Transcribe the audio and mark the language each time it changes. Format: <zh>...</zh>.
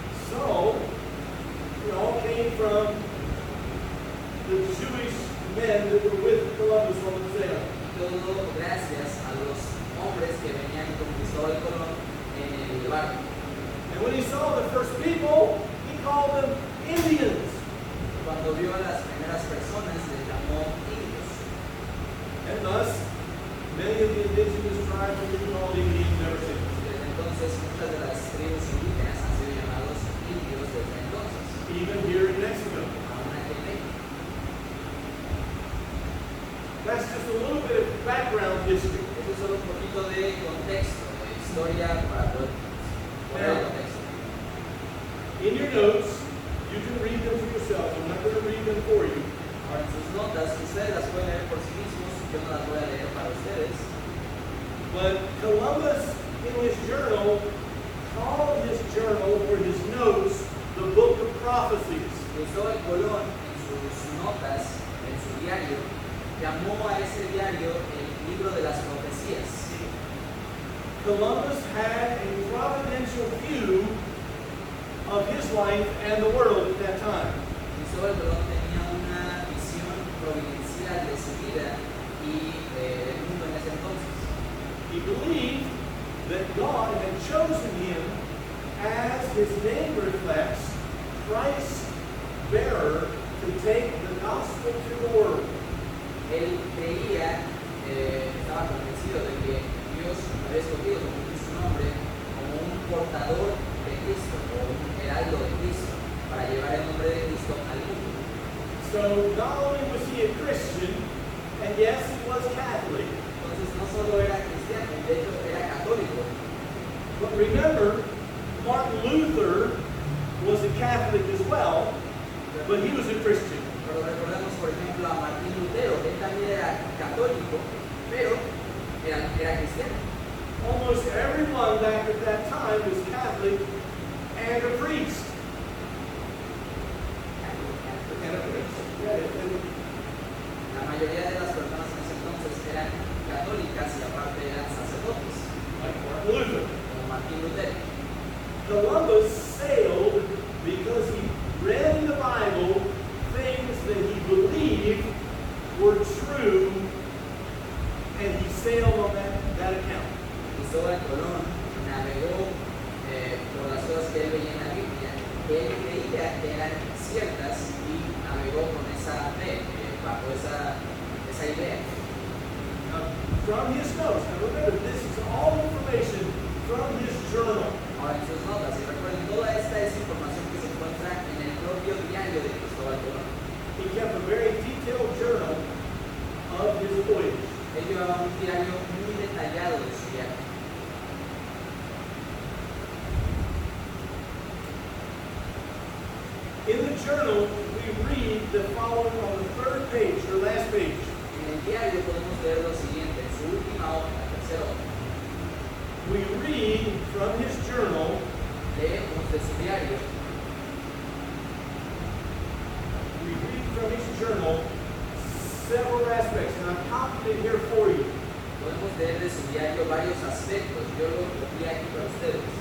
<en>So, it all came from the Jewish men that were with Columbus on the sail.</en> <es>Y todo gracias a los hombres que venían con Cristóbal Colón en el barco.</es> <en>And when he saw the first people, he called them Indians.</en> <es>Cuando vio a las primeras personas, les llamó indios.</es> <en>And thus, many of the indigenous tribes have been called Indians ever since.</en> <es>Desde entonces, muchas de las tribus indígenas han sido llamados indios desde entonces,</es> <en>Even here in Mexico.</en> <es>aún aquí en México.</es> <en>That's just a little bit of background history.</en> <es>Eso es solo un poquito de contexto, de historia para poder poner el contexto.</es> <en>In your notes, you can read them for yourself. I'm not going to read them for you.</en> <es>Ahora, en sus notas, ustedes las pueden leer por sí mismos, yo no las voy a leer para ustedes.</es> <en>But Columbus, in his journal, called his journal or his notes the Book of Prophecies.</en> <es>Cristóbal Colón, en sus notas, en su diario, llamó a ese diario el libro de las profecías.</es> <en>Columbus had a providential view of his life and the world at that time.</en> <es>Cristóbal Colón tenía una visión providencial de su vida y del mundo en ese entonces.</es> <en>He believed that God had chosen him as his name reflects, Christ's bearer, to take the gospel to the world.</en> <es>Él creía, estaba convencido de que Dios había escogido, como dice su nombre, como un portador de Cristo o un heraldo de Cristo para llevar el nombre de Cristo al mundo.</es> <en>So not only was he a Christian, and yes, he was Catholic,</en> <es>Entonces no solo era cristiano, de hecho era católico.</es> <en>but remember, Martin Luther was a Catholic as well, but he was a Christian.</en> <es>Pero recordemos, por ejemplo, a Martín Lutero, él también era católico, pero era cristiano.</es> <en>Almost everyone back at that time was Catholic and a priest. And a priest. Yeah,</en> <es>La mayoría de las personas en ese entonces eran católicas y aparte eran sacerdotes,</es> <en>like Martin Luther.</en> <es>como Martín Lutero.</es> <en>Columbus sailed because he read in the Bible things that he believed were true, and he sailed on that account.</en> <es>Cristóbal Colón navegó por las cosas que él veía en la Biblia, que él creía que eran ciertas y navegó con esa fe, bajo esa idea.</es> <en>Now, from his notes, now remember, this is all information from his journal.</en> <es>Ahora en sus notas, y recuerden, toda esta es información que se encuentra en el propio diario de Cristóbal Colón.</es> <en>He kept a very detailed journal of his voyage.</en> <es>Él llevaba un diario muy detallado de su viaje.</es> <en>In the journal, we read the following on the third page, or last page.</en> <es>En el diario podemos leer lo siguiente, en su última hoja, la tercera hoja.</es> <en>We read from his journal</en> <es>Leemos de su diario,</es> <en>we read from his journal several aspects, and I've copied it here for you.</en> <es>Podemos leer de su diario varios aspectos. Yo lo copié aquí para ustedes.</es>